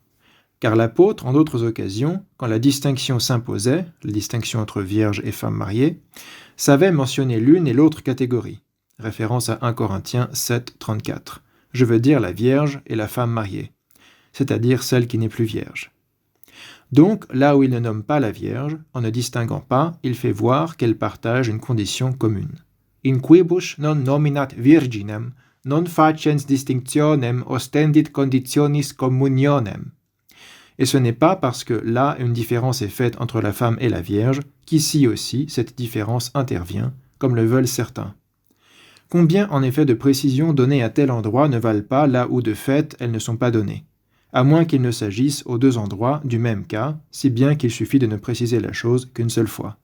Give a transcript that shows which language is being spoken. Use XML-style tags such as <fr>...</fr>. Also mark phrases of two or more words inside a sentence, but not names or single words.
<fr>Car l'apôtre, en d'autres occasions, quand la distinction s'imposait, la distinction entre vierges et femmes mariées, savait mentionner l'une et l'autre catégorie. Référence à 1 Corinthiens 7, 34. Je veux dire la vierge et la femme mariée, c'est-à-dire celle qui n'est plus vierge. Donc, là où il ne nomme pas la Vierge, en ne distinguant pas, il fait voir qu'elle partage une condition commune.</fr> <la>In quibus non nominat virginem, non facens distinctionem ostendit conditionis communionem.</la> <fr>Et ce n'est pas parce que là une différence est faite entre la femme et la Vierge qu'ici aussi cette différence intervient, comme le veulent certains. Combien en effet de précisions données à tel endroit ne valent pas là où de fait elles ne sont pas données, à moins qu'il ne s'agisse aux deux endroits du même cas, si bien qu'il suffit de ne préciser la chose qu'une seule fois.</fr>